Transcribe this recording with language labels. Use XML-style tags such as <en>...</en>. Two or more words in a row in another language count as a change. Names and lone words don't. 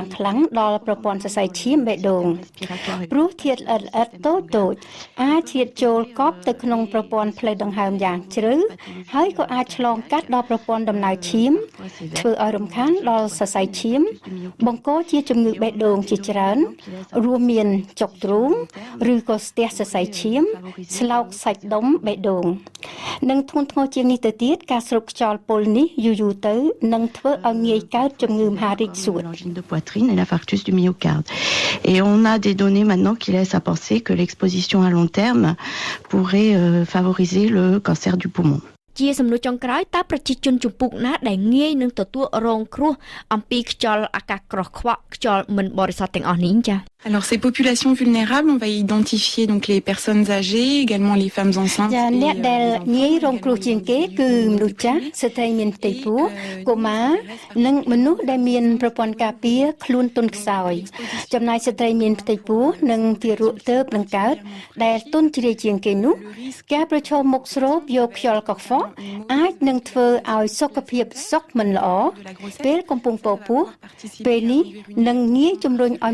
<km>ខ្លាំងដល់ប្រព័ន្ធសរសៃឈាមបេះដូងព្រោះធាតុល្អិតតូចអាចឈានចូលកប់ទៅក្នុងប្រព័ន្ធផ្លូវដង្ហើមយ៉ាងជ្រៅហើយក៏អាចឆ្លងកាត់ដល់ប្រព័ន្ធដំណើរឈាមធ្វើឲ្យរំខានដល់សរសៃឈាមបង្កជាជំងឺបេះដូងជាច្រើនរួមមានចុកទ្រូងឬក៏ស្ទះសរសៃឈាមស្លោកសាច់ដុំបេះដូងនិងធ្ងន់ធ្ងរជាងនេះទៅទៀតការស្រូបខ្យល់ពុលនេះយូរទៅនឹងធ្វើឲ្យងាយកើតជំងឺមហារីកសួត</km> <fr>de poitrine et l'infarctus du myocarde. Et on a des données maintenant qui laissent à penser que l'exposition à long terme pourrait favoriser le cancer du poumon.</fr> <km>ជាសំណួរចុងក្រោយតើប្រជាជនជំពូកណាដែលងាយនឹងទទួលរងគ្រោះអំពីខ្យល់អាកាសក្រោះខ្វក់ខ្យល់មិនបរិសុទ្ធទាំងអស់នេះចា៎</km> <fr>Alors ces populations vulnérables, on va identifier donc les personnes âgées, également les femmes enceintes.</fr> <km>ចាអ្នកដែលងាយរងគ្រោះជាងគេគឺមនុស្សចាស់ស្ត្រីមានផ្ទៃពោះកុមារនិងមនុស្សដែលមានប្រព័ន្ធការពារខ្លួនទន់ខ្សោយចំណែកស្ត្រីមានផ្ទៃពោះនិងទារកទើបនឹងកើតដែលទ ន់ជ្រាយជាងគេនោះការប្រឈមមុខស្រូបយកខ្យល់កខ្វក់អាចនឹងធ្វើឲ្យសុខភាពសុខមិនល្អពេលកំពុងពោពោះពេលនេះនឹងងាយជំរុញឲ្យ</km>